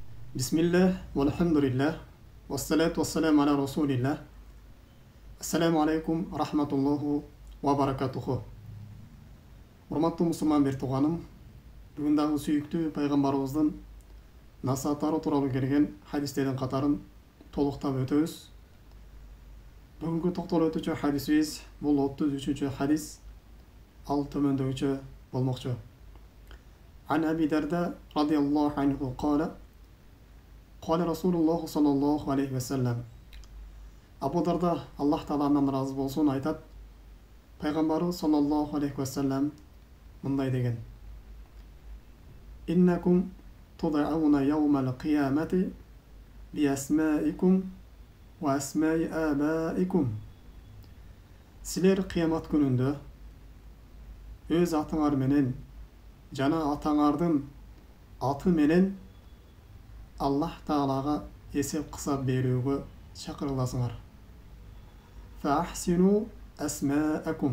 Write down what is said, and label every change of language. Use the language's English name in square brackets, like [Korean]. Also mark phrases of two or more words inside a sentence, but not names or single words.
[Arabic] بسم الله والحمد لله والصلاة والسلام على رسول الله. السلام عليكم ورحمة الله وبركاته. [Kyrgyz] Урматтуу мусулман бир тууганым, бүгүн дагы сүйүктүү пайгамбарыбыздын насааттары тууралуу келген хадистердин катарын толуктап өтөбүз. Бүгүнкү токтолуп өтүүчү хадисибиз бул 33-чү хадис, ал төмөндөгүчө болмокчу. [Arabic] عن أبي الدرداء رضي الله عنه قال: قال رسول الله صلى الله عليه وسلم. [Kyrgyz] Абу Дарда, Аллах Тааладан разы болсун, айтат: Пайгамбарыбыз [Arabic] صلى الله عليه وسلم [Kyrgyz] мындай деген: [Arabic] إنكم تدعون يوم القيامة بأسمائكم وأسماء آبائكم. [Kyrgyz] Силер кыямат күнүндө өз атыңар менен жана атаңардын аты менен Аллах Таалага эсеп кысап берүүгө чакырыласыңар. [Arabic] فأحسنوا أسماءكم.